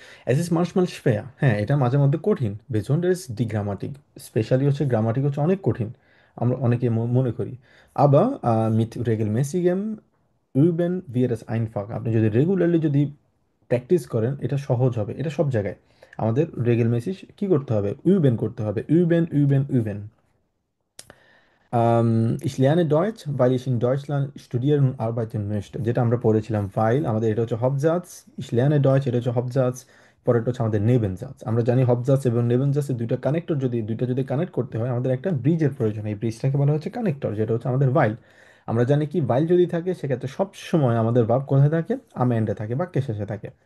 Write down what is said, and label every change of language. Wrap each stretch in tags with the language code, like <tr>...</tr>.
<de>Es ist manchmal schwer,</de> <bn>হ্যাঁ এটা মাঝে মধ্যে কঠিন,</bn> <de>besonders die Grammatik,</de> <bn>স্পেশালি হচ্ছে গ্রামাটিক হচ্ছে অনেক কঠিন, আমরা অনেকে মনে করি। আবার</bn> <de>mit regelmäßigem üben wird es einfach,</de> <bn>আপনি যদি রেগুলারলি যদি প্র্যাকটিস করেন এটা সহজ হবে, এটা সব জায়গায় আমাদের রেগেলমেসিস কি করতে হবে, ইউবেন করতে হবে, ইউবেন ইউবেন ইউবেন।</bn> <de>Ich lerne Deutsch, weil ich in Deutschland studieren und arbeiten möchte,</de> <bn>যেটা আমরা পড়েছিলাম ফাইল আমাদের, এটা হচ্ছে হবজাজ।</bn> <de>Ich lerne Deutsch,</de> <bn>এটা হচ্ছে হবজাজ, পরেরটা হচ্ছে আমাদের নেবেনজাজ। আমরা জানি হবজাজ এবং নেবেনজাজের দুইটা কানেক্টর, দুইটা যদি কানেক্ট করতে হয় আমাদের একটা ব্রিজের প্রয়োজন, এই ব্রিজটাকে বলা হচ্ছে কানেক্টর, যেটা হচ্ছে আমাদের ভাইল। আমরা জানি কি ভাইল যদি থাকে সেক্ষেত্রে সব সময় আমাদের ভার্ব কোথায় থাকে, আম এন্ডে থাকে, বাক্যের শেষে থাকে।</bn>